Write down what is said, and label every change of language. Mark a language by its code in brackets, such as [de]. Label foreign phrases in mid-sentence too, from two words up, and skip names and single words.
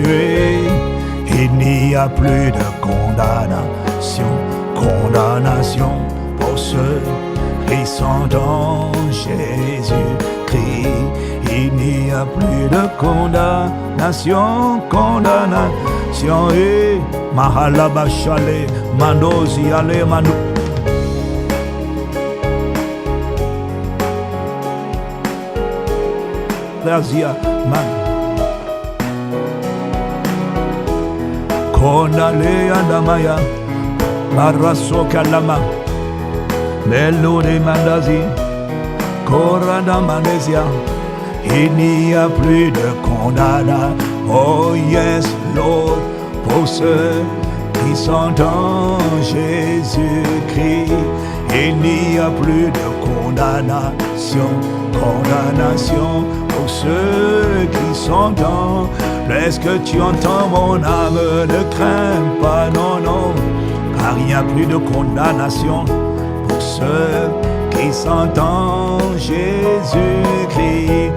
[fr] Il n'y a plus de condamnation pour ceux qui sont en Jésus-Christ. Il n'y a plus de condamnation. Et Mahalabashale, Mandozi, Ale, Manu. Razia, Man. Konale andamaya, Maraso kalama, Melode mandazi, Koranda mandesia. Il n'y a plus de condamnation. [en] Oh yes, Lord, [fr] pour ceux qui sont en Jésus-Christ. Il n'y a plus de condamnation pour ceux qui sont en. Est-ce que tu entends mon âme? Ne crains pas, non, car il n'y a plus de condamnation pour ceux qui sont en Jésus-Christ.